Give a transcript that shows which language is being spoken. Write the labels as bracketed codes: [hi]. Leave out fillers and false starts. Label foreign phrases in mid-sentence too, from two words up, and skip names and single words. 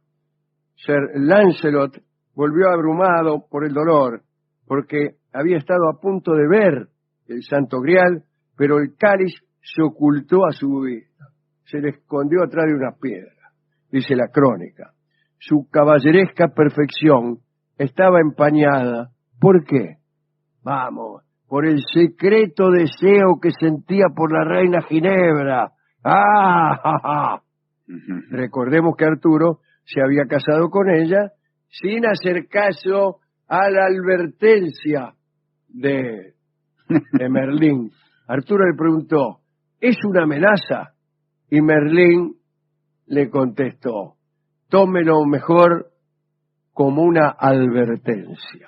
[es] Sir Lancelot volvió abrumado por el dolor, porque había estado a punto de ver el Santo Grial, pero el cáliz se ocultó a su vista, se le escondió atrás de una piedra, dice la crónica. Su caballeresca perfección estaba empañada. ¿Por qué? Vamos, por el secreto deseo que sentía por la reina Ginebra, ¡Ah! Ja, ja! Recordemos que Arturo se había casado con ella sin hacer caso a la advertencia de Merlín. Arturo le preguntó, ¿es una amenaza? Y Merlín le contestó, tómelo mejor como una advertencia.